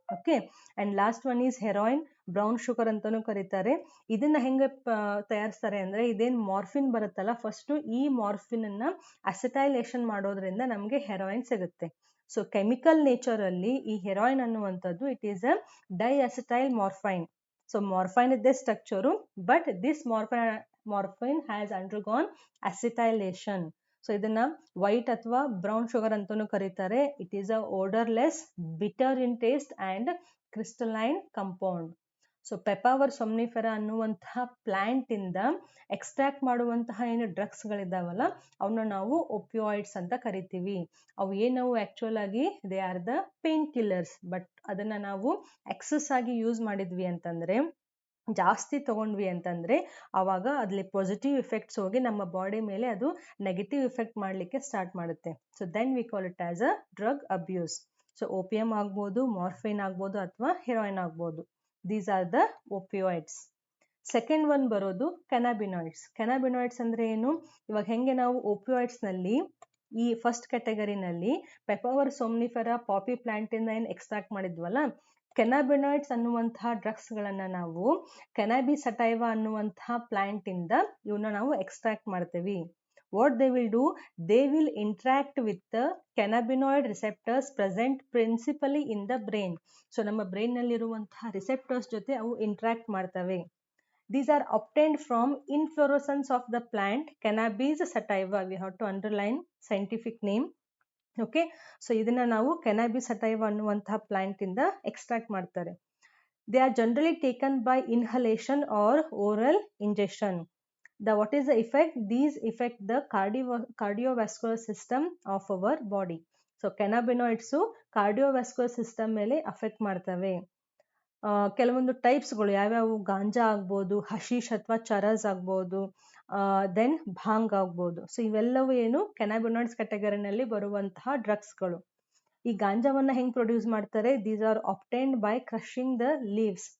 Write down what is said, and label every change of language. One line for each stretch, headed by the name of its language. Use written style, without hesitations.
English: okay, and last one is heroin, brown sugar
Kannada: ಅಂತಾನೂ ಕರೀತಾರೆ. ಇದನ್ನ ಹೆಂಗೆ ತಯಾರಿಸ್ತಾರೆ ಅಂದ್ರೆ, ಇದೇನ್ ಮಾರ್ಫಿನ್ ಬರುತ್ತಲ್ಲ, ಫಸ್ಟ್ ಈ ಮಾರ್ಫಿನ್ ಅನ್ನ ಅಸೆಟೈಲೇಷನ್ ಮಾಡೋದ್ರಿಂದ ನಮ್ಗೆ ಹೆರಾಯಿನ್ ಸಿಗುತ್ತೆ. ಸೊ ಕೆಮಿಕಲ್ ನೇಚರ್ ಅಲ್ಲಿ ಈ ಹೆರಾಯಿನ್ ಅನ್ನುವಂಥದ್ದು,
English: It is a diacetyl morphine. So morphine is the structure, but this morphine has undergone acetylation.
Kannada: So ಇದನ್ನ white ಅಥವಾ brown sugar ಅಂತಾನೂ ಕರೀತಾರೆ.
English: It is a odorless, bitter in taste and crystalline compound.
Kannada: So ಪೆಪಾವರ್ ಸೊಮ್ನಿಫೆರಾ ಅನ್ನುವಂತಹ plant ಇಂದ extract ಮಾಡುವಂತಹ ಏನು drugs ಗಳಿದಾವಲ್ಲ, ಅವನ್ನ ನಾವು ಒಪಿಯಾಯ್ಡ್ಸ್ ಅಂತ ಕರಿತೀವಿ. ಅವು ಏನವು
English: Actual ಆಗಿ they are the painkillers.
Kannada: But ಅದನ್ನ ನಾವು ಎಕ್ಸಸ್ ಆಗಿ ಯೂಸ್ ಮಾಡಿದ್ವಿ ಅಂತಂದ್ರೆ, ಜಾಸ್ತಿ ತಗೊಂಡ್ವಿ ಅಂತಂದ್ರೆ, ಅವಾಗ ಅದ್ರಲ್ಲಿ ಪಾಸಿಟಿವ್ ಎಫೆಕ್ಟ್ಸ್ ಹೋಗಿ ನಮ್ಮ ಬಾಡಿ ಮೇಲೆ ಅದು ನೆಗೆಟಿವ್ ಎಫೆಕ್ಟ್ ಮಾಡ್ಲಿಕ್ಕೆ ಸ್ಟಾರ್ಟ್ ಮಾಡುತ್ತೆ.
English: So then we call it as a drug abuse.
Kannada: So opium ಆಗ್ಬೋದು, ಮಾರ್ಫೈನ್ ಆಗ್ಬೋದು, ಅಥವಾ ಹೆರಾಯಿನ್ ಆಗ್ಬೋದು.
English: These are the opioids. Second one ಬರೋದು cannabinoids.
Kannada: ಕ್ಯಾನಬಿನಾಯ್ಡ್ಸ್ ಅಂದ್ರೆ ಏನು, ಇವಾಗ ಹೆಂಗೆ ನಾವು ಓಪಿಯಾಯ್ಡ್ಸ್ ನಲ್ಲಿ ಈ ಫಸ್ಟ್ ಕ್ಯಾಟಗರಿನಲ್ಲಿ ಪೆಪಾವರ್ ಸೊಮ್ನಿಫೆರಾ ಪಾಪಿ ಪ್ಲಾಂಟ್ ಇಂದ ಏನ್ ಎಕ್ಸ್ಟ್ರಾಕ್ಟ್ ಮಾಡಿದ್ವಲ್ಲ, ಕ್ಯಾನಬಿನಾಯ್ಡ್ಸ್ ಅನ್ನುವಂತಹ ಡ್ರಗ್ಸ್ ಗಳನ್ನ ನಾವು ಕ್ಯಾನಬಿ ಸಟೈವಾ ಅನ್ನುವಂತಹ ಪ್ಲಾಂಟ್ ಇಂದ ಇವನ್ನ ನಾವು ಎಕ್ಸ್ಟ್ರಾಕ್ಟ್ ಮಾಡ್ತೀವಿ.
English: what they will do, they will interact with the cannabinoid receptors present principally in the brain.
Kannada: So ನಮ್ಮ ಬ್ರೈನ್ ನಲ್ಲಿರುವಂತಹ ರಿಸೆಪ್ಟರ್ಸ್ ಜೊತೆ ಅವು ಇಂಟ್ರಾಕ್ಟ್ ಮಾಡ್ತವೆ.
English: These are obtained from inflorescence of the plant cannabis sativa. We have to underline scientific name.
Kannada: Okay, so ಇದನ್ನ ನಾವು cannabis sativa ಅನ್ನುವಂತಹ plant ಇಂದ extract ಮಾಡ್ತಾರೆ.
English: They are generally taken by inhalation or oral ingestion. What is the effect? These affect the cardiovascular system of our body.
Kannada: So cannabinoids cardiovascular system ಮೇಲೆ affect ಮಾಡ್ತವೆ. ಕೆಲವೊಂದು ಟೈಪ್ಸ್ಗಳು ಯಾವ್ಯಾವು, ಗಾಂಜಾ ಆಗ್ಬೋದು, ಹಶೀಶ್ ಅಥವಾ ಚರಸ್ ಆಗ್ಬೋದು, ದೆನ್ ಭಾಂಗ್ ಆಗ್ಬೋದು. ಸೊ ಇವೆಲ್ಲವೂ ಏನು ಕ್ಯಾನಬಿನಾಯ್ಡ್ಸ್ ಕ್ಯಾಟಗರಿನಲ್ಲಿ ಬರುವಂತಹ ಡ್ರಗ್ಸ್ಗಳು. ಈ ಗಾಂಜಾವನ್ನ ಹೆಂಗ್ ಪ್ರೊಡ್ಯೂಸ್ ಮಾಡ್ತಾರೆ?
English: These are obtained by crushing the leaves.